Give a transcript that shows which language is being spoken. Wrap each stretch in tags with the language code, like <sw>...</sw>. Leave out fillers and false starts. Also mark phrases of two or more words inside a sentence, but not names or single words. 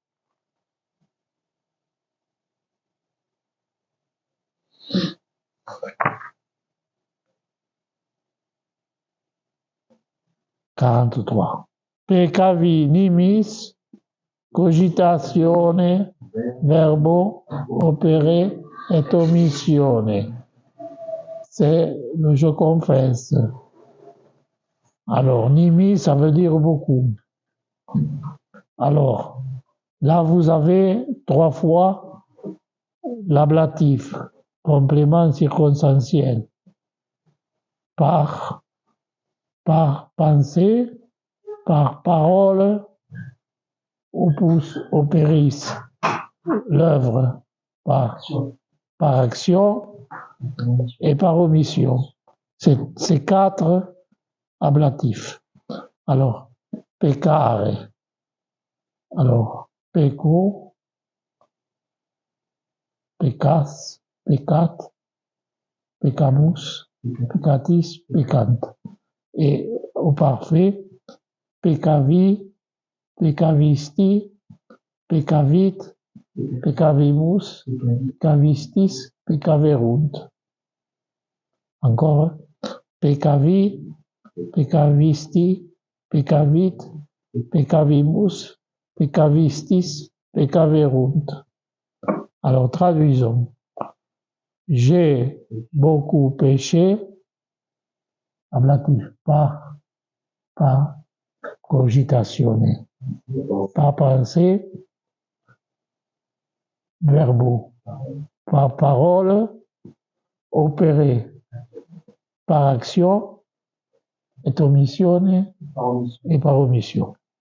<fr>« 43.</fr> <la>Peccavi nimis cogitatione verbo opere et omissione.</la> <fr>C'est le je confesse. Alors, nimi, ça veut dire beaucoup. Alors, là, vous avez 3 fois l'ablatif, complément circonstanciel. Par pensée, par parole,</fr> <la>opus operis,</la> <fr>l'œuvre, par action et par omission. C'est 4 ablatifs. Alors, peccare. Alors,</fr> <la>pecco, peccas, peccat, peccamus, peccatis, peccant.</la> <fr>Et au parfait,</fr> <la>peccavi, peccavisti, peccavit, peccavimus, peccavistis, peccaverunt. Encore, peccavi, peccavisti, peccavit, peccavimus, peccavistis, peccaverunt.</la> <fr>Alors traduisons. J'ai beaucoup péché, ablatif, par cogitatione, par pensée, verbo, par parole, opéré par action, et omissione et par omission.</fr>